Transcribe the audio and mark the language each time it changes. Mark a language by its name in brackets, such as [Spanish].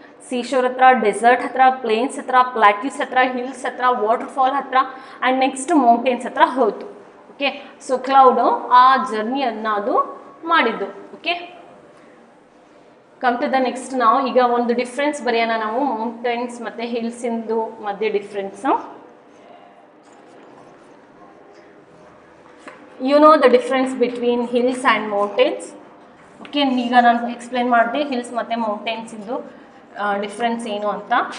[Kannada] ಸೀಶೋರ್ ಹತ್ರ, ಡೆಸರ್ಟ್ ಹತ್ರ, ಪ್ಲೇನ್ಸ್ ಹತ್ರ, ಪ್ಲಾಟ್ಯೂಸ್ ಹತ್ರ, ಹಿಲ್ಸ್ ಹತ್ರ, ವಾಟರ್ಫಾಲ್ ಹತ್ರ, ಆ್ಯಂಡ್ ನೆಕ್ಸ್ಟ್ ಮೌಂಟೇನ್ಸ್ ಹತ್ರ ಹೋಯ್ತು. ಓಕೆ, ಸೊ ಕ್ಲೌಡು ಆ ಜರ್ನಿಯನ್ನು ಅದು ಮಾಡಿದ್ದು. Okay, come to the next. ನಾವು ಈಗ ಒಂದು ಡಿಫ್ರೆನ್ಸ್ ಬರೆಯೋಣ ನಾವು ಮೌಂಟೇನ್ಸ್ ಮತ್ತು ಹಿಲ್ಸಿಂದು ಮಧ್ಯೆ difference. [English] You know the difference between hills and mountains. [Kannada] Okay, ಈಗ ನಾನು ಎಕ್ಸ್ಪ್ಲೇನ್ ಮಾಡಿದೆ ಹಿಲ್ಸ್ ಮತ್ತು ಮೌಂಟೇನ್ಸ್ ಇಂದು ಡಿಫ್ರೆನ್ಸ್ ಏನು ಅಂತ.